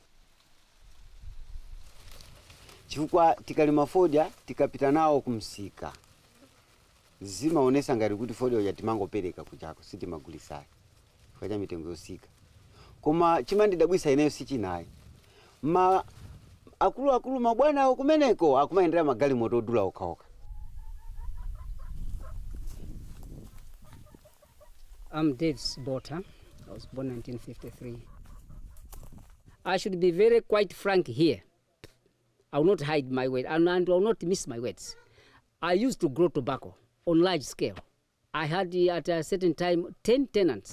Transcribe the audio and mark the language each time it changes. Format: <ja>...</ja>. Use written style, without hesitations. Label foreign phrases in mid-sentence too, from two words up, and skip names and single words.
<ny>chifukwa tikalima foda tikapita nawo kumsika zimaonesa ngati kuti foda uja timangopereka kuchako sitimagulisa kwa cha mitengo yosika koma chimandidabwisa ineyo sichinayi akulu mabwana kumeneko akumayendera magali moto odula okhaokha.</ny> <en>I'm Dave's daughter. I was born in 1953. I should be very quite frank here. I will not hide my words and I will not miss my words. I used to grow tobacco on large scale. I had at a certain time 10 tenants.</en>